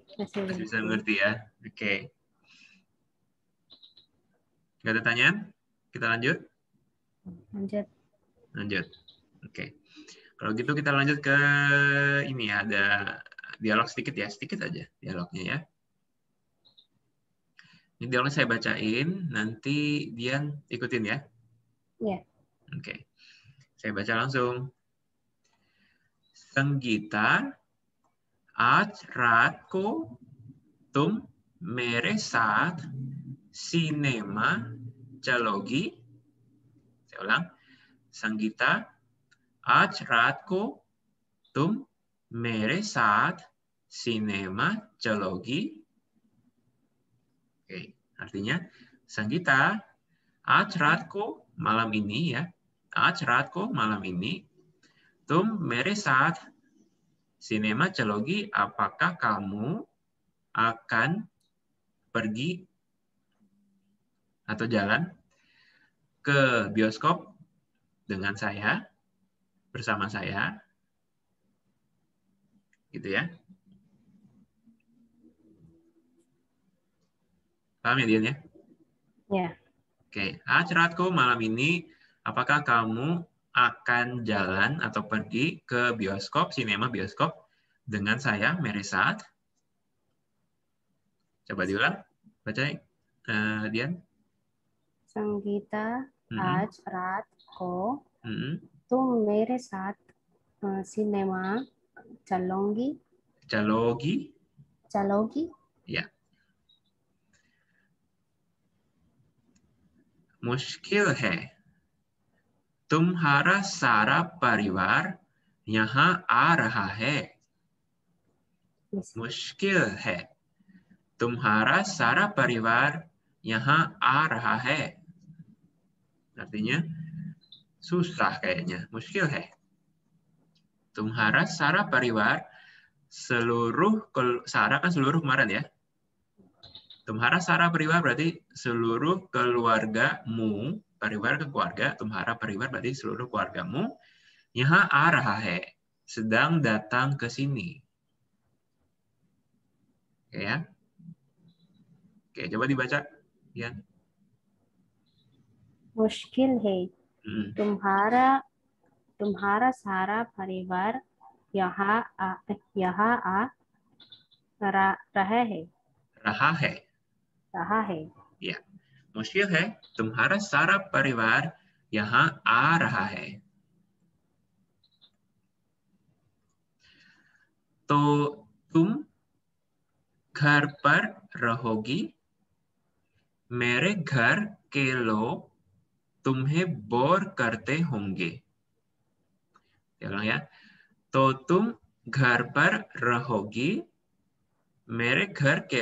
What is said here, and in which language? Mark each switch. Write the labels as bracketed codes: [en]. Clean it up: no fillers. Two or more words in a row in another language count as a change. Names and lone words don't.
[id] bisa mengerti ya oke nggak ada pertanyaan kita lanjut oke kalau gitu kita lanjut ke ini ya ada dialog sedikit aja dialognya ya ini dialog saya bacain nanti Dian ikutin ya iya oke saya baca langsung [hi] संगीता आज रात को तुम मेरे साथ सिनेमा चलोगी [id] saya ulang [hi] संगीता आज रात को तुम मेरे साथ सिनेमा चलोगी [id] oke artinya [hi] संगीता आज रात को [id] malam ini ya [hi] आज रात को [id] malam ini [hi] तुम मेरे साथ सिनेमा चलोगी [id] apakah kamu akan pergi atau jalan ke bioskop dengan saya bersama saya gitu ya paham ya Dian ya? Ya. Oke [hi] आज रात को [id] malam ini apakah kamu akan jalan atau pergi ke bioskop, sinema bioskop dengan saya, [hi] मेरे साथ? [id] Coba diulang, baca Dian. [hi] संगीता आज रात को तुम मेरे साथ सिनेमा चलोगी ya मुश्किल है तुम्हारा सारा परिवार यहाँ आ रहा है मुश्किल है तुम्हारा सारा परिवार यहाँ आ रहा है [id] artinya susah kayaknya [hi] muskil है तुम्हारा सारा [id] परिवार seluruh Sara kan seluruh kemarin ya [hi] तुम्हारा सारा परिवार [id] berarti seluruh keluargamu परिवार ke keluarga [hi] तुम्हारा परिवार [id] berarti seluruh keluargamu [hi] यहाँ आ रहा है [id] sedang datang ke sini oke ya oke coba dibaca ya [hi] मुश्किल है तुम्हारा सारा परिवार यहाँ आ रहा है या मुश्किल है तुम्हारा सारा परिवार यहाँ आ रहा है तो तुम घर पर रहोगी मेरे घर के लोग तुम्हें बोर करते होंगे ya तो तुम घर पर रहोगी मेरे घर के